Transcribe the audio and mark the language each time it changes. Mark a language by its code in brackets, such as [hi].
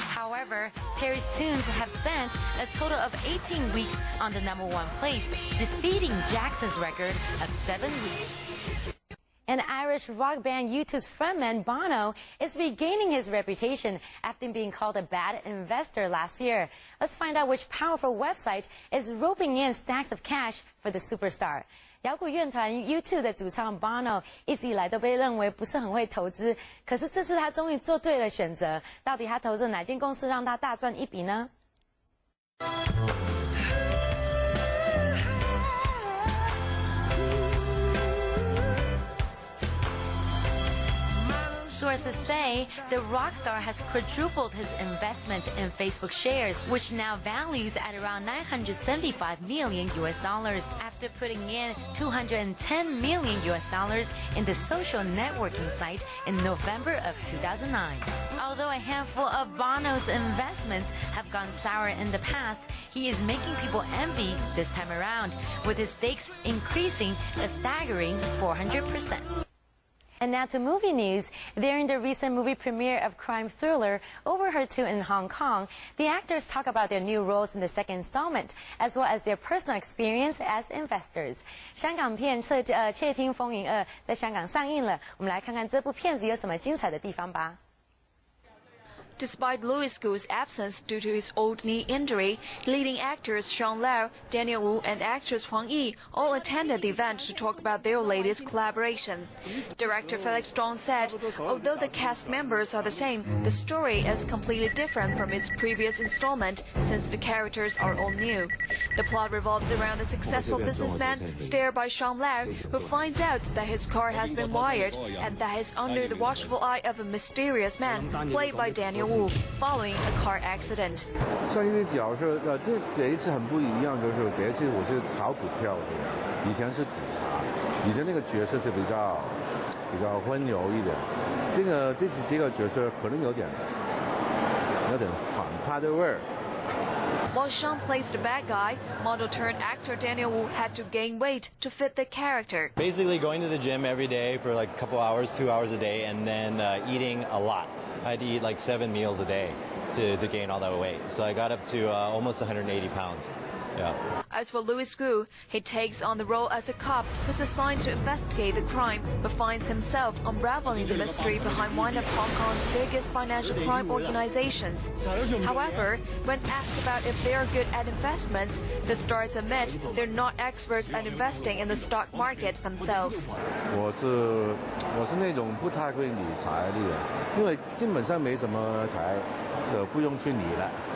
[en] However, Perry's tunes have spent a total of 18 weeks on the #1 place, defeating Jackson's record of 7 weeks. And Irish rock band U2's frontman Bono is regaining his reputation after being called a bad investor last year. Let's find out which powerful website is roping in stacks of cash for the superstar. [zh] 摇滚乐团 U2 的主唱 Bono 一直以来都被认为不是很会投资，可是这次他终于做对了选择。到底他投资哪间公司让他大赚一笔呢？ [en] Sources say the rock star has quadrupled his investment in Facebook shares, which now values at around $975 million after putting in $210 million in the social networking site in November of 2009. Although a handful of Bono's investments have gone sour in the past, he is making people envy this time around, with his stakes increasing a staggering 400%. And now to movie news. During the recent movie premiere of crime thriller Overheard 2 in Hong Kong, the actors talk about their new roles in the second installment, as well as their personal experience as investors. 香港片《窃听风云2》在香港上映了，我们来看看这部片子有什么精彩的地方吧。 Despite Louis Gu's absence due to his old knee injury, leading actors Sean Lau, Daniel Wu, and actress Huang Yi all attended the event to talk about their latest collaboration. Director Felix Zhong said, although the cast members are the same, the story is completely different from its previous installment since the characters are all new. The plot revolves around a successful businessman, starred by Sean Lau, who finds out that his car has been wired and that he's under the watchful eye of a mysterious man, played by Daniel Wu, following a car accident. [zh] 上一次角色，这一次很不一样，就是这一次我是炒股票的，以前是警察，以前那个角色是比较温柔一点，这次这个角色可能有点反派的味儿。 [en] While Sean plays the bad guy, model-turned-actor Daniel Wu had to gain weight to fit the character. Basically going to the gym every day for like a couple hours, 2 hours a day, and then eating a lot. I had to eat like 7 meals a day to gain all that weight. So I got up to almost 180 pounds. Yeah. As for Louis Gu, he takes on the role as a cop who's assigned to investigate the crime, but finds himself unraveling the mystery behind one of Hong Kong's biggest financial crime organizations. However, when asked about if they're good at investments, the stars admit they're not experts at investing in the stock market themselves. [zh] 我是那种不太会理财的人，因为基本上没什么财，所以不用去理了。